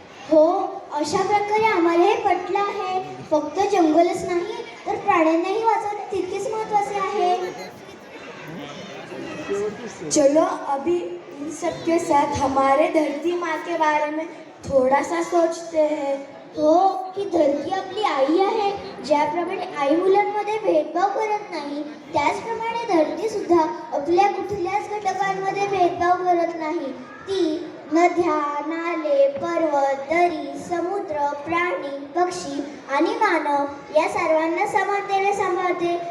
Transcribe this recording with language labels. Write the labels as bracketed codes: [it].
[mr] हो, अशा प्रकारे आम्हाला हे पटलं आहे. फक्त जंगलच नाही तर प्राण्यांनाही वाचवणे तितकेच महत्त्वाचे आहे. [hi] चलो अभी इन सब के साथ हमारे धरती माँ के बारे में थोड़ा सा सोचते हैं. [mr] हो, ही धरती आपली आई आहे. ज्याप्रमाणे आई मुलांमध्ये भेदभाव करत नाही, त्याचप्रमाणे धरती सुद्धा आपल्या कुठल्याच घटकांमध्ये भेदभाव करत नाही. ती नद्या, नाले, पर्वत, दरी, समुद्र, प्राणी, पक्षी आणि मानव या सर्वांना समानतेने सांभाळते.